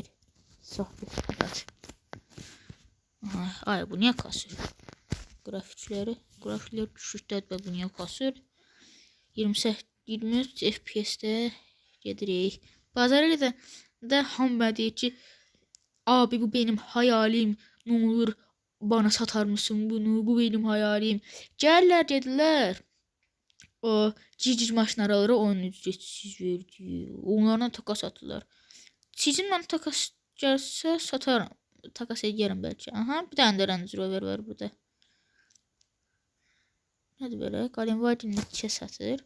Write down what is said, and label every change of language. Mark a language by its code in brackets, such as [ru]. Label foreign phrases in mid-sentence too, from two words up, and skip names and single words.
[tr] Sohbet aç. [az] Ay bu niyə kasır? Grafikləri düşükdədir və bu niyə kasır? 23 FPS-də gedirik. Bazara gedəndə hamı deyir ki, [tr] abi bu benim hayalim, ne olur bana satar mısın bunu, bu benim hayalim. [az] Gəlirlər, gedirlər. O cici maşınları onun ücretsiz verdi. Onlarla takas atırlar. Sizinlə takas gəlsə satarım. Takas edərəm bəlkə. Aha, bir dənə də Range Rover var burada. Nədir belə? Qalenvagin neçə satır?